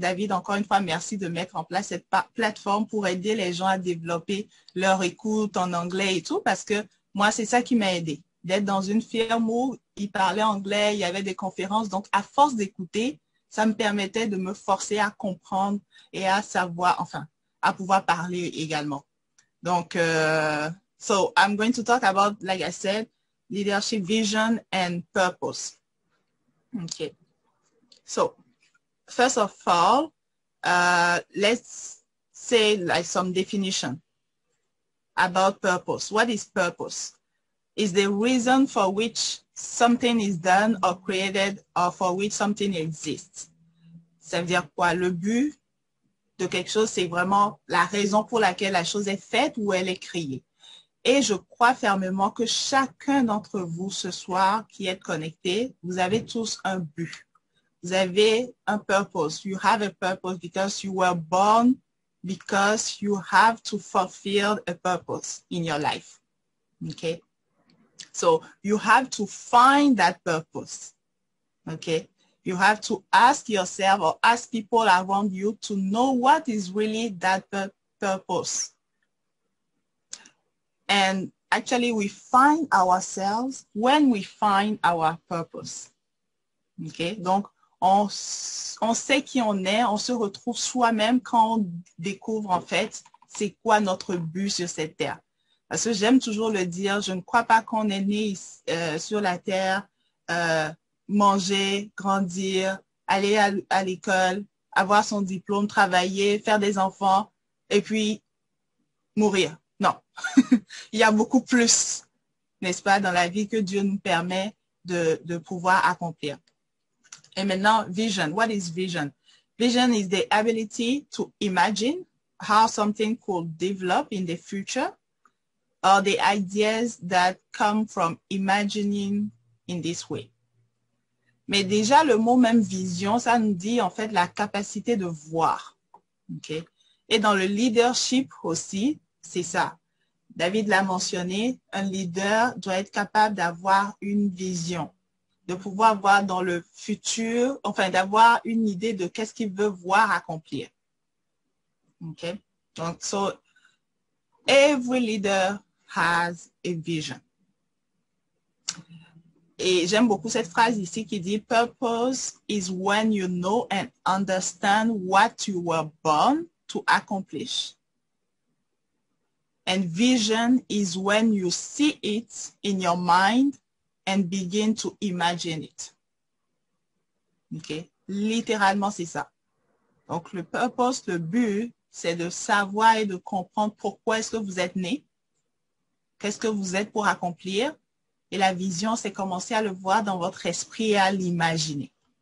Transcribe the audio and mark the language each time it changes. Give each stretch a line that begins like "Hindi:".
French: David, encore une fois, merci de mettre en place cette plateforme pour aider les gens à développer leur écoute en anglais et tout, parce que moi, c'est ça qui m'a aidé. D'être dans une firme où ils parlaient anglais, il y avait des conférences. Donc, à force d'écouter, ça me permettait de me forcer à comprendre et à savoir, enfin, à pouvoir parler également.
English: Donc, so I'm going to talk about, like I said, leadership vision and purpose. Okay. So, first of all, let's say like some definition about purpose. What is purpose? Is the reason for which something is done or created or for which something exists.
French: Ça veut dire quoi? Le but de quelque chose, c'est vraiment la raison pour laquelle la chose est faite ou elle est créée. Et je crois fermement que chacun d'entre vous ce soir qui êtes connectés, vous avez tous un but. Vous avez un purpose.
English: You have a purpose because you were born because you have to fulfill a purpose in your life. Okay? So you have to find that purpose. Okay? You have to ask yourself or ask people around you to know what is really that purpose. And actually, we find ourselves when we find our purpose. Okay?
French: Donc, on sait qui on est, on se retrouve soi-même quand on découvre en fait c'est quoi notre but sur cette terre. Parce que j'aime toujours le dire, je ne crois pas qu'on est né sur la terre, manger, grandir, aller à l'école, avoir son diplôme, travailler, faire des enfants et puis mourir. Non, il y a beaucoup plus, n'est-ce pas, dans la vie que Dieu nous permet de pouvoir accomplir. Et maintenant, vision.
English: What is vision? Vision is the ability to imagine how something could develop in the future or the ideas that come from imagining in this way.
French: Mais déjà, le mot même vision, ça nous dit en fait la capacité de voir. Okay? Et dans le leadership aussi, c'est ça. David l'a mentionné, un leader doit être capable d'avoir une vision, de pouvoir voir dans le futur, enfin d'avoir une idée de qu'est-ce qu'il veut voir accomplir.
English: Okay? Donc, so every leader has a vision.
French: Et j'aime beaucoup cette phrase ici qui dit
English: purpose is when you know and understand what you were born to accomplish. And vision is when you see it in your mind and begin to imagine it.
French: OK? Littéralement, c'est ça. Donc, le purpose, le but, c'est de savoir et de comprendre pourquoi est-ce que vous êtes né, qu'est-ce que vous êtes pour accomplir. Et la vision, c'est commencer à le voir dans votre esprit et à l'imaginer.